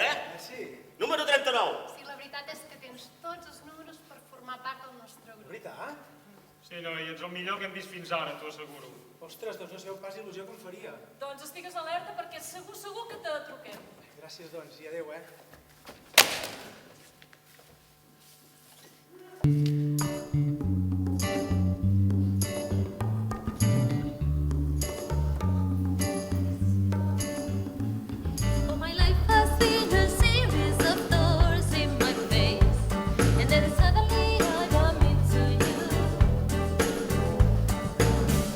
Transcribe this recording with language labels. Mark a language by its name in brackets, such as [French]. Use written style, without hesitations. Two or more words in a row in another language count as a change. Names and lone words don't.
[Catalan] Sí, Número 39. Sí, la veritat és que tens tots els números per formar part del nostre de grup. veritat? Sí, no, i ets el millor que hem vist fins ara, t'ho asseguro. Ostres, doncs no sabeu pas il·lusió que em faria. Doncs estigues alerta perquè segur que te truquem. Gràcies, doncs, i adeu, [English] All my life has been a series of doors in my face, and then suddenly I bump into you.